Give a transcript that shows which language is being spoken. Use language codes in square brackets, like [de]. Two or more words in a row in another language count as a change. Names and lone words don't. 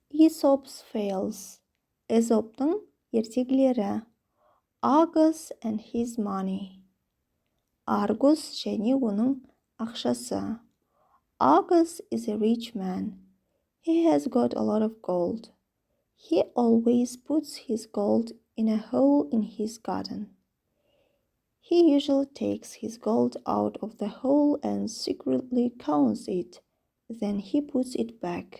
[en] Aesop's Fables. [kk] Эзоптың ертегілері. [en] Argus and his money. [kk] Argus және оның ақшасы. [en] Argus is a rich man. He has got a lot of gold. He always puts his gold in a hole in his garden. He usually takes his gold out of the hole and secretly counts it. Then he puts it back.